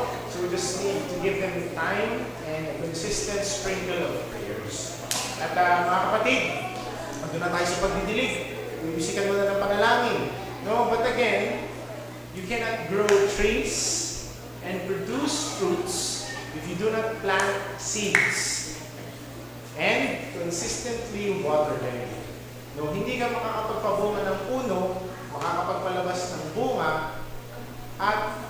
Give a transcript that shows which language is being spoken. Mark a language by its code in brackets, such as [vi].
[en] So we just need to give them time and a consistent sprinkle of prayers. [tl] At mga kapatid, andun na tayo sa pagdidilig. Wisikan mo na ng panalangin. No? [en] But again, you cannot grow trees and produce fruits if you do not plant seeds and consistently water them. [tl] No, hindi ka makakapagpabunga ng puno, makakapagpalabas ng bunga, at